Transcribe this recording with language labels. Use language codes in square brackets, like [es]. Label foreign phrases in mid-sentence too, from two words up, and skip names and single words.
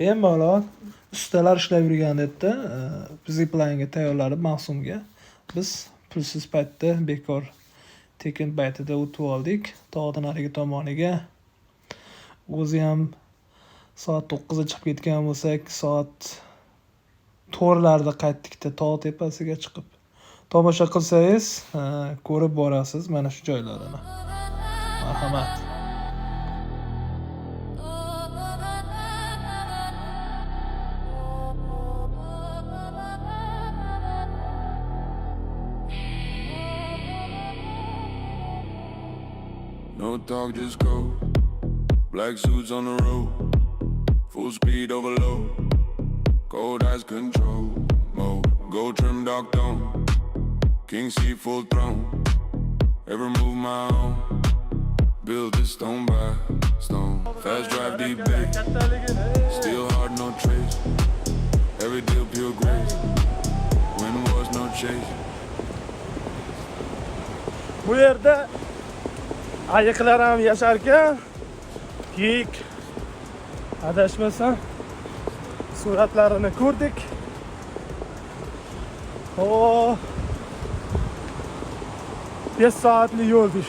[uz] Bemalol ustalar ishlab yurgandekda zipline tayyorlanib mavsumga biz pulsiz paytda bekor tekin paytida o'tib oldik tog'dan narigi tomoniga. O'zi ham soat 9da chiqib ketgan bo'lsak, soat 4larda qaytdikda tog' tepasiga chiqib. Tomosha qilsangiz, ko'rib borasiz mana shu joylarini. Marhamat. [en] No talk, just go. Black suits on the road. Full speed overload. Cold eyes control mode. Go trim dark tone. King seat full throne. Every move my own. Build this stone by stone. Fast drive deep bass. Still hard, no trace. Every deal pure grace. When was no chase. [uz] Bu yerda ayiqlar ham yashar ekan. Kiyik adashmasam suratlarini ko'rdik. O 5 soatlik yo'l işte.